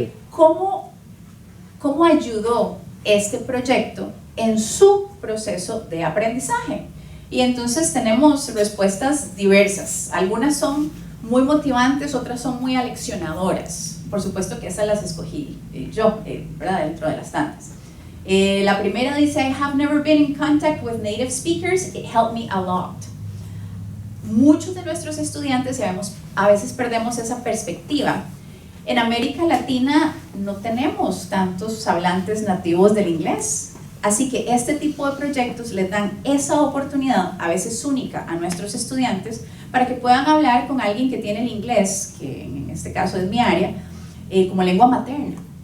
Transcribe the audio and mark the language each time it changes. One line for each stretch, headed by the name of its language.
Spanish: ¿Cómo ayudó este proyecto en su proceso de aprendizaje? Y entonces tenemos respuestas diversas. Algunas son muy motivantes, otras son muy aleccionadoras. Por supuesto que esas las escogí yo, ¿verdad? Dentro de las tantas. La primera dice,
English: I have never been in contact with native speakers, it helped me a lot.
Spanish: Muchos de nuestros estudiantes, a veces perdemos esa perspectiva. En América Latina no tenemos tantos hablantes nativos del inglés, así que este tipo de proyectos les dan esa oportunidad, a veces única, a nuestros estudiantes, para que puedan hablar con alguien que tiene el inglés, que en este caso es mi área, como lengua materna.